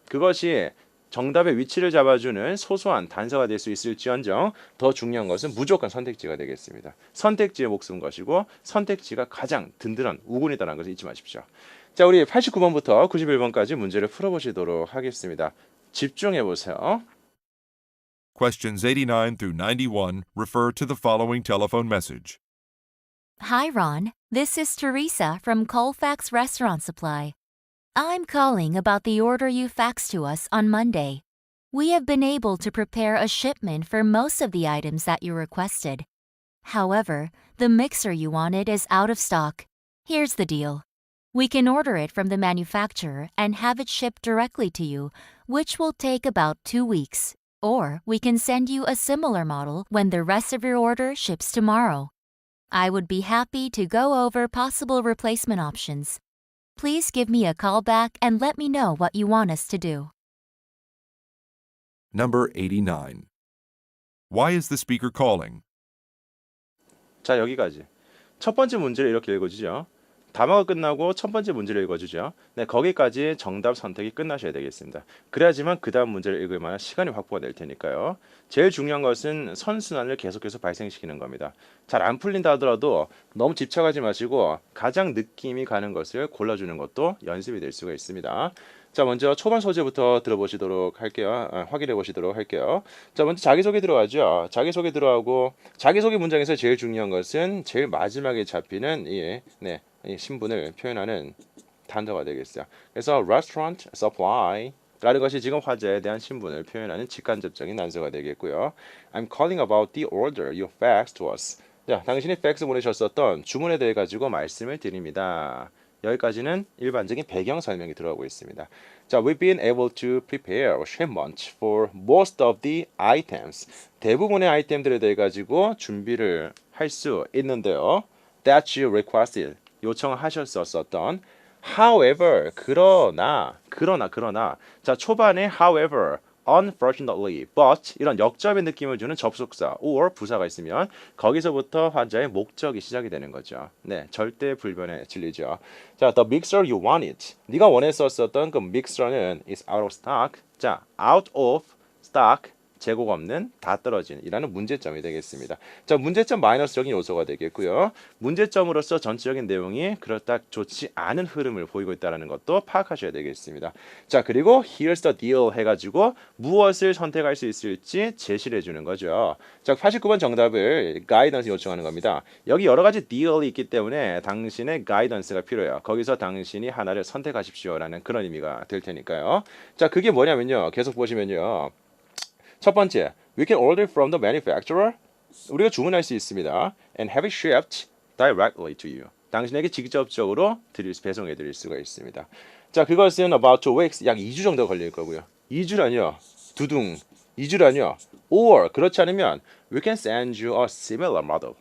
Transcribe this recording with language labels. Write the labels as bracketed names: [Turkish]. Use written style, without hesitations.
[Korean] 그것이 정답의 위치를 잡아주는 소소한 단서가 될 수 있을지언정 더 중요한 것은 무조건 선택지가 되겠습니다. 선택지에 목숨 것이고 선택지가 가장 든든한 우군이다라는 것을 잊지 마십시오. 자, 우리 89번부터 91번까지 문제를 풀어보시도록 하겠습니다. 집중해보세요. [English] Questions 89 through 91 refer to the following telephone message. Hi, Ron. This is Teresa from Colfax Restaurant Supply. I'm calling about the order you faxed to us on Monday. We have been able to prepare a shipment for most of the items that you requested. However, the mixer you wanted is out of stock. Here's the deal. We can order it from the manufacturer and have it shipped directly to you, which will take about 2 weeks. Or we can send you a similar model when the rest of your order ships tomorrow. I would be happy to go over possible replacement options. Please give me a call back and let me know what you want us to do. Number 89. Why is the speaker calling? [Korean] 자, 여기까지. 첫 번째 문제를 이렇게 읽어주죠. 담화가 끝나고 첫 번째 문제를 읽어주죠. 네, 거기까지 정답 선택이 끝나셔야 되겠습니다. 그래야지만 그 다음 문제를 읽을 만한 시간이 확보가 될 테니까요. 제일 중요한 것은 선순환을 계속해서 발생시키는 겁니다. 잘 안 풀린다 하더라도 너무 집착하지 마시고 가장 느낌이 가는 것을 골라주는 것도 연습이 될 수가 있습니다. 자, 먼저 초반 소재부터 들어보시도록 할게요. 확인해 보시도록 할게요. 자, 먼저 자기소개 들어가죠. 자기소개 들어가고 자기소개 문장에서 제일 중요한 것은 제일 마지막에 잡히는 이 신분을 표현하는 단어가 되겠어요. 그래서 restaurant supply 라는 것이 지금 화제에 대한 신분을 표현하는 직간접적인 단서가 되겠고요. [English] I'm calling about the order you faxed to us. [Korean] 자, 당신이 팩스 보내셨었던 주문에 대해 가지고 말씀을 드립니다. 여기까지는 일반적인 배경 설명이 들어가고 있습니다. [English] 자, we've been able to prepare a shipment for most of the items. [Korean] 대부분의 아이템들에 대해 가지고 준비를 할 수 있는데요. [English] That you requested. [Korean] 요청하셨었던 however 그러나 자, 초반에 [English] however unfortunately but [Korean] 이런 역접의 느낌을 주는 접속사 or 부사가 있으면 거기서부터 환자의 목적이 시작이 되는 거죠. 네, 절대 불변의 진리죠. 자, [English] the mixer you wanted. [Korean] 네가 원했었던 그 믹서는 [English] is out of stock. [Korean] 자, out of stock 재고가 없는, 다 떨어진 이라는 문제점이 되겠습니다. 자, 문제점 마이너스적인 요소가 되겠고요. 문제점으로서 전체적인 내용이 그렇다 좋지 않은 흐름을 보이고 있다는 것도 파악하셔야 되겠습니다. 자, 그리고 [English] here's the deal [Korean] 해가지고 무엇을 선택할 수 있을지 제시를 해주는 거죠. 자, 89번 정답을 가이던스 요청하는 겁니다. 여기 여러 가지 deal이 있기 때문에 당신의 가이던스가 필요해요. 거기서 당신이 하나를 선택하십시오라는 그런 의미가 될 테니까요. 자, 그게 뭐냐면요. 계속 보시면요. [English] 첫 번째, we can order from the manufacturer. [Korean] 우리가 주문할 수 있습니다. [English] And have it shipped directly to you. [Korean] 당신에게 직접적으로 배송해 드릴 수가 있습니다. 자, 그것은 [English] about 2 weeks, [Korean] 약 2주 정도 걸릴 거고요. 2주라뇨. 두둥. 2주라뇨. [English] Or [Korean] 그렇지 않으면 [English] we can send you a similar model.